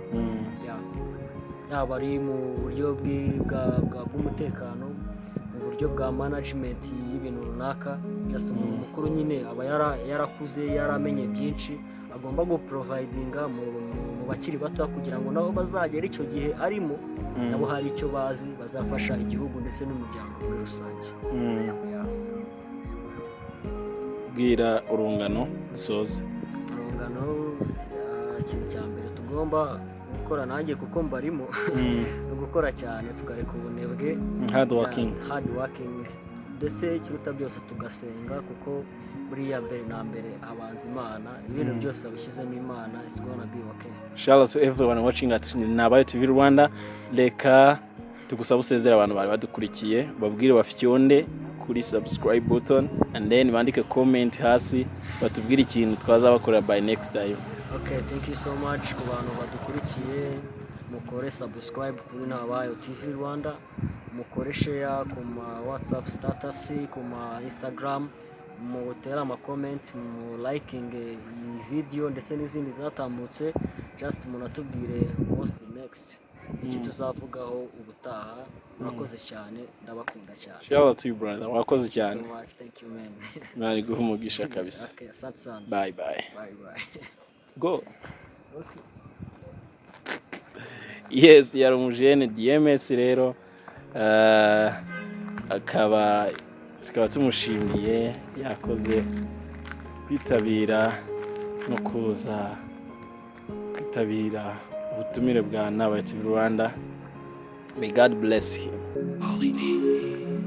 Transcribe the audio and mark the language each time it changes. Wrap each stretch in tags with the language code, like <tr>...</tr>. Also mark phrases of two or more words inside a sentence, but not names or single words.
<rw>yaba ari mu buryo bw'umutekano mu buryo bwa management y'ibintu runaka just umuntu mukuru nyine aba yarakuze yaramenye byinshi agomba guprovidinga mu bakiri bato kugira ngo nabo bazagera icyo gihe arimo nabo hari icyo bazi bazafasha igihugu ndetse n'umuryango muri rusange bwira urungano dusoze urungano ikintu cya mbere tugomba gukora nanjye kuko mbarimo no gukora cyane tukareka ubunebwe</rw> <en>hard working</en> <rw>ndetse ikiruta byose tugasenga kuko buriya mbere na mbere abanza Imana ibintu byose abishyizemo Imana</rw> <en>it's gonna be okay. Shout out to everyone watching at Nabayo TV Rwanda.</en> <rw>Reka tugusaba usezera abantu bari badukurikiye babwire bafyonde kuri</rw> <en>subscribe button and then</en> <rw>bandike comment hasi batubwire ikintu twazabakora</rw> <en>by next time. Okay, thank you so much</en> <rw>ku bantu badukurikiye mukore subscribe kuri Nabayo TV Rwanda, mukore share ku ma WhatsApp status, ku ma Instagram, mutera ama comment, mu liking iyi video ndetse n'izindi zatambutse, just munatubwire</rw> <en>what's the next</en> <rw>iki tuzavugaho ubutaha. Mwakoze cyane, ndabakunda cyane.</rw> <en>Shout out to you brother,</en> <rw>wakoze cyane.</rw> <en>So much, thank you man.</en> <rw>Nari guhumugisha kabisa.</rw> <sw>Okay, asante sana.</sw> <en>Bye bye. Bye bye. Go. Okay.</en> <rw>Yes, yari umujene DMS rero akaba tumushimiye yakoze kwitabira no kuza kwitabira ubutumire bwa Nabayo TV Rwanda.</rw> <en>May God bless him.</en>